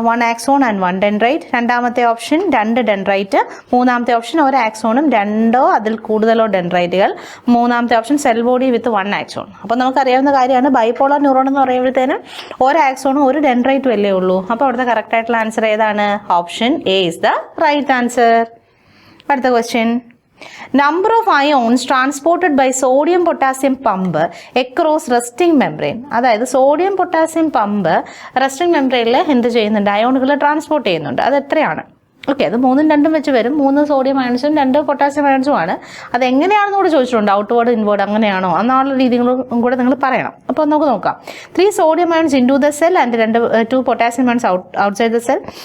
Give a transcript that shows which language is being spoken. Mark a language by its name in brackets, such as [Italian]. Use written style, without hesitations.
[Malayalam] 1 axon and 1 dendrite. രണ്ടാമത്തെ option 2 dendrite. മൂന്നാമത്തെ option 1 ആക്സോണും 2 അതിൽ കൂടുതലോ ഡെൻഡ്രൈറ്റുകൾ. മൂന്നാമത്തെ option cell body with 1 axon. അപ്പോൾ നമുക്കറിയാവുന്ന കാര്യമാണ് ബൈപോളാർ ന്യൂറോൺ എന്ന് പറയുമ്പോഴത്തേനും 1 ആക്സോണും 1 ഡെൻഡ്രൈറ്റും അല്ലേ ഉള്ളൂ. അപ്പോൾ അവിടുത്തെ കറക്റ്റ് ആയിട്ടുള്ള ആൻസർ ഏതാണ്? [English] Option A is the right answer. [Malayalam] അടുത്ത question, [English] number of ions transported by sodium potassium pump across resting membrane. [Malayalam] അതായത് സോഡിയം പൊട്ടാസ്യം പമ്പ് റെസ്റ്റിംഗ് മെംബ്രെയിനിൽ എന്ത് ചെയ്യുന്നുണ്ട്? അയോണുകൾ ട്രാൻസ്പോർട്ട് ചെയ്യുന്നുണ്ട്. അത് എത്രയാണ്? ഓക്കെ, അത് 3ഉം 2ഉം വെച്ച് വരും. 3 സോഡിയം അയൺസും 2 പൊട്ടാസ്യം അയൺസും ആണ്. അത് എങ്ങനെയാണെന്ന് കൂടെ ചോദിച്ചിട്ടുണ്ട്, ഔട്ട്വേർഡ് ഇൻവേർഡ് അങ്ങനെയാണോ എന്നുള്ള രീതികളും കൂടെ നിങ്ങൾ പറയണം. അപ്പോൾ നമുക്ക് നോക്കാം. [English] 3 sodium ions into the cell and 2 potassium ions outside the cell.